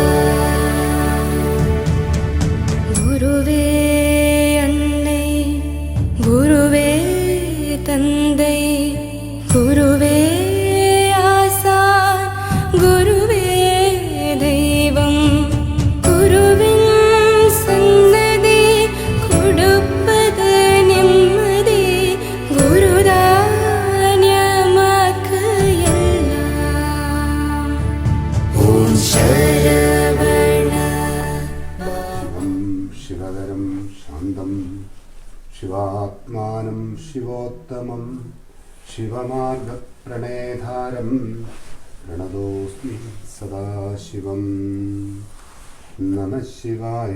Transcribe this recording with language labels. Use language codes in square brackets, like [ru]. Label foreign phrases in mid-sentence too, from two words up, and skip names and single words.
[ta] குருவே அன்னை குருவே தந்தை குருவே ஆசான் குருவே தெய்வம் குருவின் சன்னதி கொடுப்பது நிம்மதி குருதான் எமக்கு எல்லாம். ஓம் சரவண [sa] शिवधरं शान्तं शिवात्मानं शिवोत्तमं शिवमार्गप्रणेधारं प्रणतोऽस्मि सदाशिवं. नमः शिवाय.